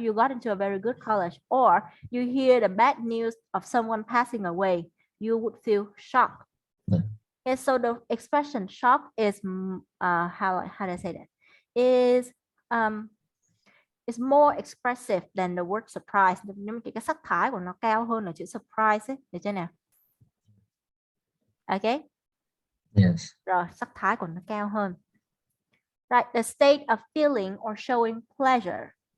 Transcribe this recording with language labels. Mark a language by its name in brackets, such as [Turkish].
[English] You got into a very good college, or you hear the bad news of someone passing away, you would feel shocked. Yeah. Okay, so the expression shock is how do I say that? Is um is more expressive than the word surprise. [Vietnamese] Nhưng mà cái sắc thái của nó cao hơn là chữ surprise ấy, được chưa nào? [English] Ok, Yes. [Vietnamese] rồi sắc thái của nó cao hơn. [English] Right, the state of feeling or showing pleasure.